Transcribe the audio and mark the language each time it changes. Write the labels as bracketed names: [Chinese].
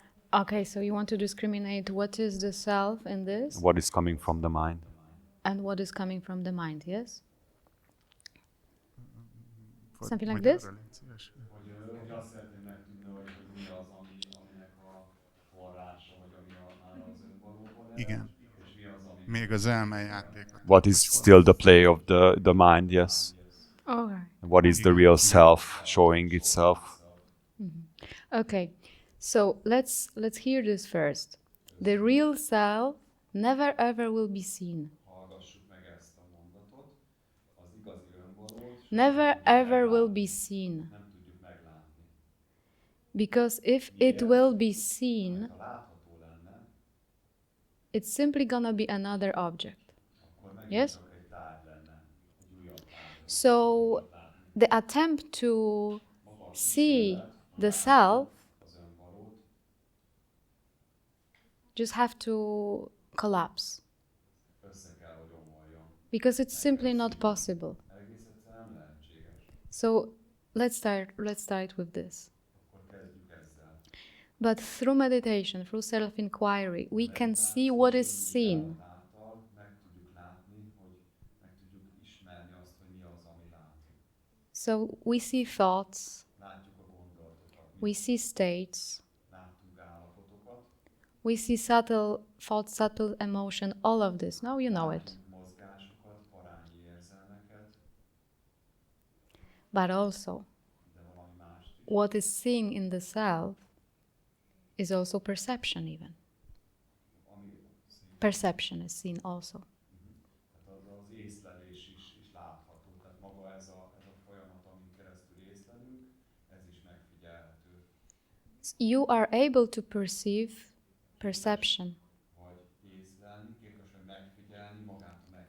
[English] Okay, so you want to discriminate what is the self in this What is coming from the mind? and what is coming from the mind, yes? Something like [Hungarian] Magyarra [English] this? [Hungarian] légy szíves. Hogy azt szeretném megtudni, hogy mi az, aminek a forrása, vagy ami már az önvalóban ered, Igen. és mi az, ami... Még az elmejáték. [English] What is still the play of the mind, yes. Okay. What is the real self showing itself? Okay. So let's hear this first. The real self never ever will be seen. [Hungarian] Hallgassuk meg ezt a mondatot. Az igazi önvalót [English] Never ever will be seen. [Hungarian] nem tudjuk meglátni. [English] Because if it will be seen, [Hungarian] Ha látható lenne, [English] it's simply gonna be another object. [Hungarian] akkor megint [English] Yes? [Hungarian] csak egy tárgy lenne, egy újabb tárgy. [English] So the attempt to see the self [Hungarian] Az önvalót [English] just have to collapse [Hungarian] össze kell, hogy omoljon. [English] because it's simply not possible. [Hungarian] Egész egyszerűen nem lehetséges. [English] So let's start with this. [Hungarian] Akkor kezdjük ezzel. [English] But through meditation, through self-inquiry, we can see what is seen. [Hungarian] Által meg tudjuk látni, hogy meg tudjuk ismerni azt, hogy mi az, ami látunk. [English] So we see thoughts, [Hungarian] Látjuk a gondolatokat, [English] we see states, [Hungarian] láttunk állapotokat, [English] we see subtle thoughts, subtle emotion, all of this. Now you know it. [Hungarian] látunk mozgásokat, parányi érzelmeket, [English] But also, [Hungarian] de valami mást is. [English] what is seen in the self is also perception, even. [Hungarian] Ami [English] Perception is seen also. [Hungarian] tehát az észlelés is látható. Tehát maga ez a folyamat, amin keresztül észlelünk, ez is megfigyelhető. [English] You are able to perceive perception. [Hungarian] Vagy észlelni, képes vagy megfigyelni magát a